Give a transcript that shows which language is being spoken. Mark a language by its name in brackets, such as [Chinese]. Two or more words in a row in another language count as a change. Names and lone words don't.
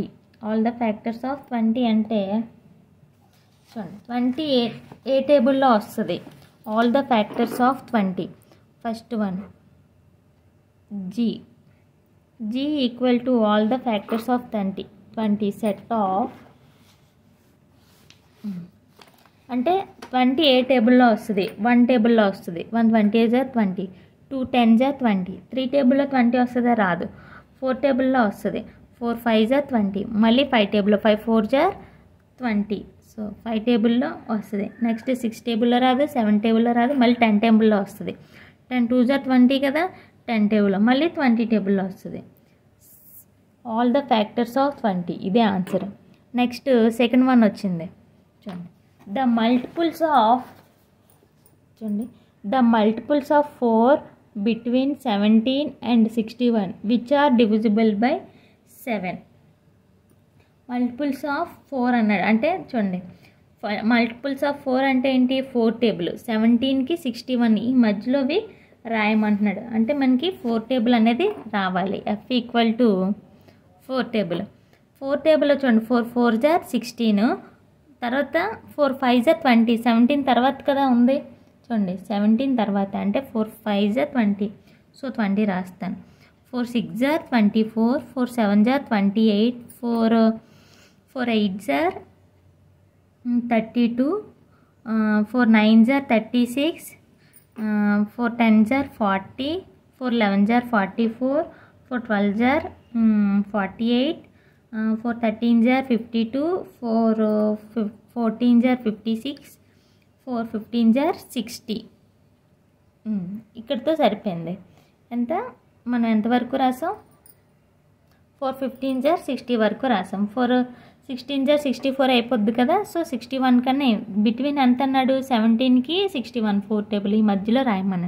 [English] all the factors of 20 [Telugu] అంటే చూడండి 20 ఏ టేబుల్లో వస్తుంది, [English] all the factors of 20. first one g equal to all the factors of 20 set of, [Telugu] అంటే 20 ఏ టేబుల్లో వస్తుంది, 1 టేబుల్లో వస్తుంది. [English] 1 20s are 20, 2 10s are 20. [Telugu] 3 టేబుల్లో 20 వస్తుందా, రాదు. 4 టేబుల్లో వస్తుంది, [English] 4 5s are 20. [Telugu] మళ్ళీ 5 టేబుల్లో [English] 5 4s are 20. [Telugu] సో 5 టేబుల్లో వస్తుంది. నెక్స్ట్ 6 టేబుల్లో రాదు, 7 టేబుల్లో రాదు, మళ్ళీ 10 టేబుల్లో వస్తుంది. [English] 10 2s are 20 [Telugu] కదా, 10 టేబుల్లో, మళ్ళీ 20 టేబుల్లో వస్తుంది. [English] all the factors of 20, ఇదే ఆన్సర్. next second one [Telugu] వచ్చింది చూడండి, [English] the multiples of 4 between 17 and 61 which are divisible by 7. multiples of 4 [Telugu] అన్నాడు అంటే చూడండి, [English] multiples of 4 [Telugu] అంటే ఏంటి, 4 టేబుల్, 17కి 61 ఈ మధ్యలోవి రాయమంటున్నాడు. అంటే మనకి 4 టేబుల్ అనేది రావాలి. [English] F equal to 4 table. [Telugu] 4 టేబుల్లో చూడండి, [English] 4 4s are 16, [Telugu] తర్వాత [English] 4 5s are 20. [Telugu] 17 తర్వాత కదా ఉంది చూడండి, 17 తర్వాత అంటే [English] 4 5s are 20. [Telugu] సో 20 రాస్తాను. [English] 4 6s are 24, 4 7s are 28, 4 8s are 32, 4 9s are 36, 4 10s are 40, 4 11s are 44, 4 12s are 48, 4 13s are 52, 4 14s are 56, 4 15s are 60. [Telugu] ఇక్కడితో సరిపోయింది. ఎంత మనం ఎంతవరకు రాసాం, [English] 4 15s are 60 [Telugu] వరకు రాసాం. [English] 4 16s are 64 [Telugu] అయిపోద్ది కదా. సో 61 కన్నా బిట్వీన్ ఎంత అన్నాడు, 17కి 61 4 టేబుల్ ఈ మధ్యలో రాయమన్నాడు.